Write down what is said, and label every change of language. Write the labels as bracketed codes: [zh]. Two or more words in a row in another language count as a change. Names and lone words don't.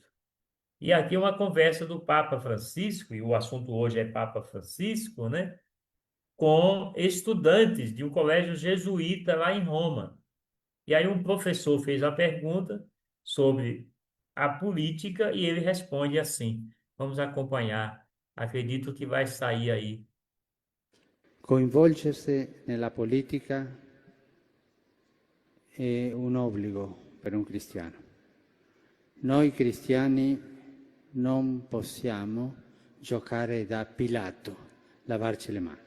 [pt] E aqui uma conversa do Papa Francisco, e o assunto hoje é Papa Francisco, né? Com estudantes de um colégio jesuíta lá em Roma. E aí um professor fez a pergunta sobre a política e ele responde assim. Vamos acompanhar. Acredito que vai sair aí. [it] Coinvolgersi nella politica è un obbligo per un cristiano. Noi cristiani non possiamo giocare da Pilato, lavarci le mani.